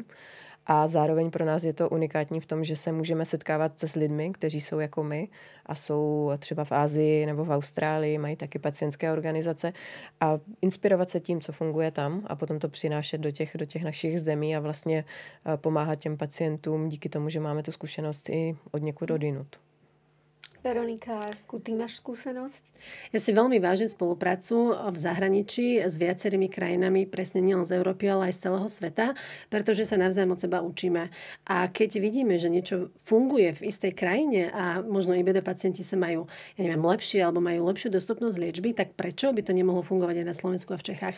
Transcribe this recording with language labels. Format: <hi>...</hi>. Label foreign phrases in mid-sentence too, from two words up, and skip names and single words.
<cs>A zároveň pro nás je to unikátní v tom, že se můžeme setkávat s lidmi, kteří jsou jako my a jsou třeba v Asii nebo v Austrálii, mají taky pacientské organizace a inspirovat se tím, co funguje tam a potom to přinášet do těch našich zemí a vlastně pomáhat těm pacientům díky tomu, že máme tu zkušenost i od někud odinut.</cs> <sk>Veronika, ty máš skúsenosť? Ja si veľmi vážim spoluprácu v zahraničí s viacerými krajinami, presne nielen z Európy, ale aj z celého sveta, pretože sa navzájom od seba učíme. A keď vidíme, že niečo funguje v istej krajine a možno IBD pacienti sa majú, lepšie alebo majú lepšiu dostupnosť liečby, tak prečo by to nemohlo fungovať aj na Slovensku a v Čechách?</sk>